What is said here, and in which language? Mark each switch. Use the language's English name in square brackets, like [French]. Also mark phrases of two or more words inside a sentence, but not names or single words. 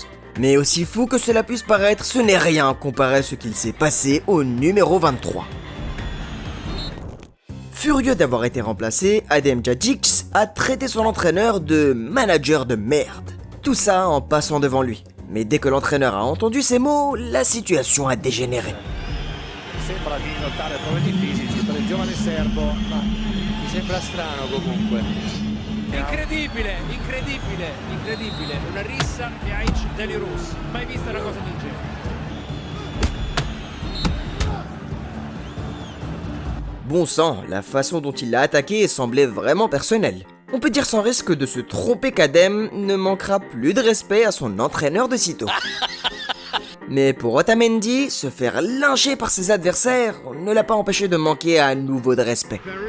[French] Mais aussi fou que cela puisse paraître, ce n'est rien comparé à ce qu'il s'est passé au numéro 23. Furieux d'avoir été remplacé, Adem Djadjic a traité son entraîneur de manager de merde. Tout ça en passant devant lui. Mais dès que l'entraîneur a entendu ces mots, la situation a dégénéré. [Italian] Sembra di notare problemi fisici per il giovane serbo, ma mi sembra strano comunque. Incredibile, incredibile, incredibile. Una rissa di Aic Delirous. Mai vista una cosa del genere. [French] Bon sang, la façon dont il l'a attaqué semblait vraiment personnelle. On peut dire sans risque de se tromper qu'Adem ne manquera plus de respect à son entraîneur de sitôt. Mais pour Otamendi, se faire lyncher par ses adversaires ne l'a pas empêché de manquer à nouveau de respect.